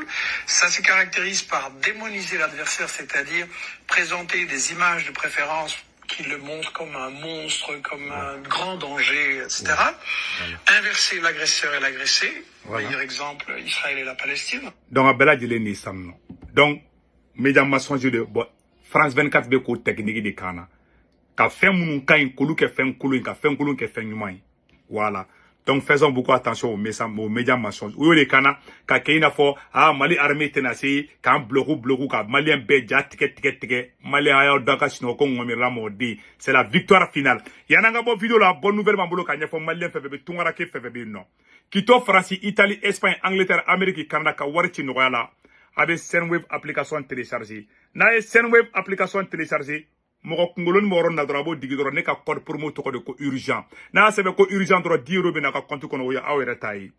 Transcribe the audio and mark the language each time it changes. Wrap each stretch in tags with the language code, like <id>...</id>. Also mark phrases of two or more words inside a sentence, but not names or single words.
<fr>Ça se caractérise par démoniser l'adversaire, c'est-à-dire présenter des images de préférence qui le montrent comme un monstre, comme un grand danger, etc. Voilà. Inverser l'agresseur et l'agressé. Voilà. Meilleur exemple, Israël et la Palestine. Donc, média mensonge de France 24</fr> <bm>be ko</bm> <fr>technique de</fr> <bm>kana ka fɛn minnu ka ɲi k'olu kɛ fɛn kolon ka fɛn kolon kɛ fɛn ɲuman ye</bm> <fr>voilà donc faisons beaucoup attention aux médias mensonges</fr> <bm>o de kana ka kɛ i n'a fɔ Mali armée tɛna se k'an bloquer ka malien bɛɛ ja tigɛ malien a y'aw da ka sinɔgɔ ko ŋɔmirila mɔden</bm> <fr>c'est la victoire finale</fr> <bm>yan'an ka bɔ vidéo la</bm> <fr>bonne nouvelle</fr> <bm>b'an bolo ka ɲɛfɔ malien fɛn fɛn bɛ tunkarake fɛn fɛn bɛ yen nɔ k'i to France Italie Espagne Angleterre Amérique Canada ka wari ci nɔgɔya la</bm> <fr>avec Sendwave application téléchargée.</fr> <bm>N'a ye Sendwave</bm> <fr>application téléchargée,</fr> <bm>mɔgɔ kunkolo ni mɔgɔ na dɔrɔn a b'o digi dɔrɔn ne ka</bm> <fr>code promo</fr> <bm>tɔgɔ de ko urgent. N'a sɛbɛn ko urgent dɔrɔn 10 € bɛ na ka compte kɔnɔ o ye aw yɛrɛ ta ye.</bm>